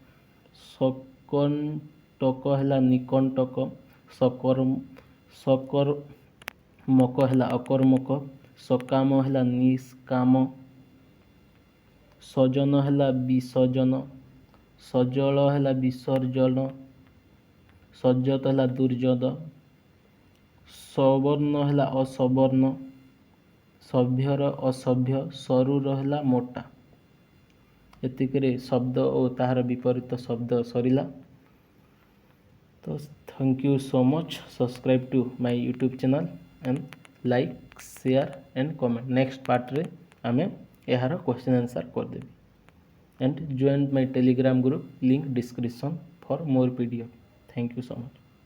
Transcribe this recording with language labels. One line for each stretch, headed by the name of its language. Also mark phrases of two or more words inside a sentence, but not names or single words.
Odia: ସକଣ୍ଟକ ହେଲା ନିକଣ୍ଟକ, ସକର୍ମକ ହେଲା ଅକର୍ମକ, ସକାମ ହେଲା ନିଷ୍କାମ, ସଜନ ହେଲା ବିସଜନ, ସଜଳ ହେଲା ବିସର୍ଜନ, ସଜ୍ଜତ ହେଲା ଦୁର୍ଯୋଧ, ସବର୍ଣ୍ଣ ହେଲା ଅସବର୍ଣ୍ଣ, ସଭ୍ୟର ଅସଭ୍ୟ, ସରୁର ହେଲା ମୋଟା। ଏତିକିରେ ଶବ୍ଦ ଓ ତାହାର ବିପରୀତ ଶବ୍ଦ ସରିଲା।
English: ତ thank you so much. subscribe to my YouTube channel and like share and comment.
Odia: ନେକ୍ସଟ ପାର୍ଟରେ ଆମେ ଏହାର
English: question answer
Odia: କରିଦେବି।
English: and join my telegram group, link description for more PDF. Thank you so much.